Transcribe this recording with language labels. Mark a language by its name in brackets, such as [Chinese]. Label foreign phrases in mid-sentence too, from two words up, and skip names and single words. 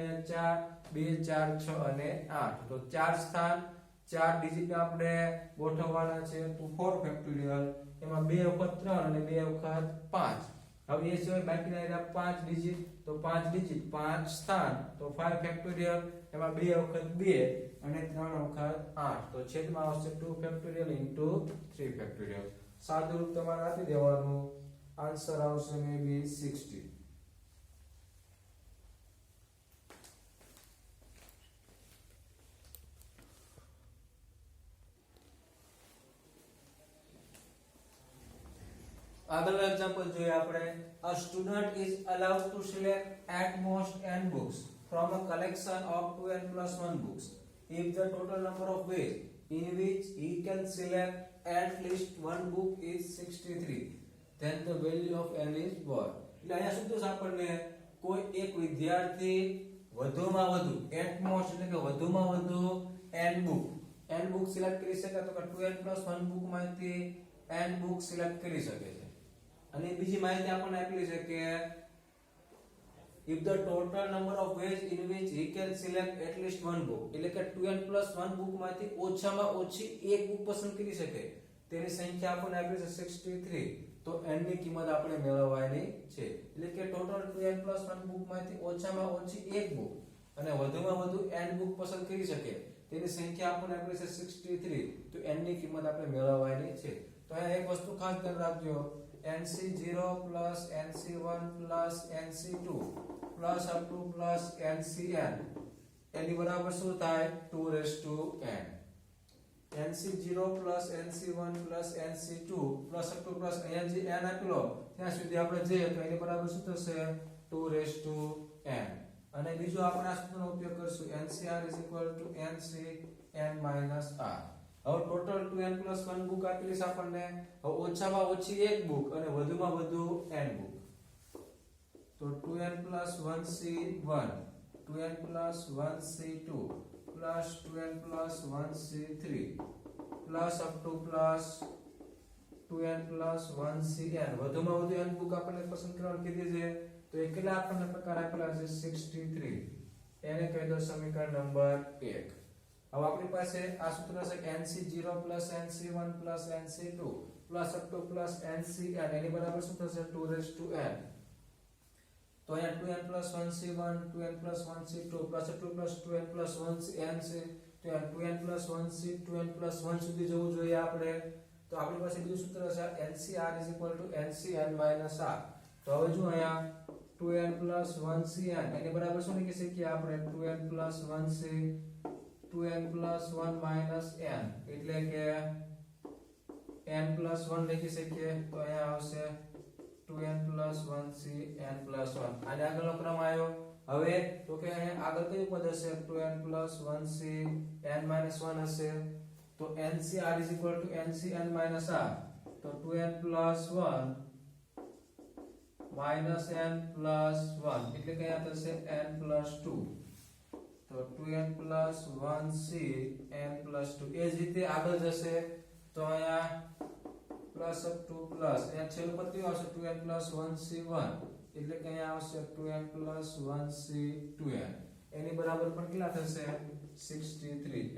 [Gujarati] 4 2 4 6 અને 8 તો ચાર સ્થાન ચાર ડિજિટ આપણે ગોઠવવાના છે તો 4 ફેક્ટોરિયલ એમાં 2 વખત 3 અને 2 વખત 5 હવે એ સિવાય બાકીના રહ્યા 5 ડિજિટ તો 5 ડિજિટ 5 સ્થાન તો 5 ફેક્ટોરિયલ એમાં 2 વખત 2 અને 3 વખત 8 તો છેદમાં આવશે 2 ફેક્ટોરિયલ into 3 ફેક્ટોરિયલ સાદું રૂપ તમારે આપી દેવાનું આન્સર આવશે [English] may be [Gujarati] 60 આગળનો એક્ઝામ્પલ જોઈએ આપણે [English] a student is allowed to select at most n books from a collection of 2n plus 1 books if the total number of ways in which he can select at least one book is 63 then the value of n is what [Gujarati] એટલે અહીંયા શું થશે આપણને કોઈ એક વિદ્યાર્થી વધુમાં વધુ [English] at most [Gujarati] એટલે કે વધુમાં વધુ n book સિલેક્ટ કરી શકે તો કે 2n plus 1 book માંથી n book સિલેક્ટ કરી શકે છે અને બીજી માહિતી આપણને આપેલી છે કે [English] if the total number of ways in which he can select at least one book [Gujarati] એટલે કે 2n plus 1 book માંથી ઓછામાં ઓછી એક book પસંદ કરી શકે તેની સંખ્યા આપણને આપેલી છે 63 તો n ની કિંમત આપણે મેળવવાની છે એટલે કે ટોટલ 2n plus 1 book માંથી ઓછામાં ઓછી એક book અને વધુમાં વધુ n book પસંદ કરી શકે તેની સંખ્યા આપણને આપેલી છે 63, તો n ની કિંમત આપણે મેળવવાની છે. તો અહીંયા એક વસ્તુ ખાસ ધ્યાન રાખજો, nc0 nc1 nc2 [English] up to [Gujarati] ncn એની બરાબર શું થાય 2n. nc0 nc1 nc2 [English] up to [Gujarati] અહીંયા જે n આપેલો ત્યાં સુધી આપણે જઈએ તો એની બરાબર શું થશે 2n. અને બીજો આપણે આ સૂત્રનો ઉપયોગ કરશું ncr ncn r. હવે ટોટલ 2n+1 બુક આપેલી છે આપણને. હવે ઓછામાં ઓછી એક બુક અને વધુમાં વધુ n બુક. તો 2n+1c1 2n+1c2 2n+1c3 [English] up to [Gujarati] 2n+1cn વધુમાં વધુ n બુક આપણને પસંદ કરવાની કીધી છે. તો એ કેટલા આપણને પ્રકાર આપેલા છે 63. એને કહી દો સમીકરણ નંબર 1. હવે આપણી પાસે આ સૂત્ર છે nc0 nc1 nc2 [English] up to [Gujarati] ncn એની બરાબર શું થશે 2n. તો અહીંયા 2n+1c1 2n+1c2 up to 2n+1cn છે. તો 2n+1c 2n+1 સુધી જવું જોઈએ આપણે. તો આપણી પાસે બીજું સૂત્ર છે ncr ncn r. તો હવે જો અહીંયા 2n+1cn એની બરાબર શું લખી શકીએ આપણે 2n+1c 2n+1 n એટલે કે n+1 લખી શકીએ. તો અહીંયા આવશે 2n+1c n+1. આને આગળનો ક્રમ આવ્યો. હવે તો કે અહીંયા આગળ કયું પદ હશે 2n+1c n-1 હશે. તો ncr ncn r. તો 2n+1 n+1 એટલે કે અહીંયા થશે n+2. તો 2n+1c n+2 એ જ રીતે આગળ જશે. તો અહીંયા [English] plus up to plus [Gujarati] અહીંયા છેલ્લું પદ કયું આવશે 2n+1c1 એટલે કે અહીંયા આવશે 2n+1c2n એની બરાબર પણ કેટલા થશે 63.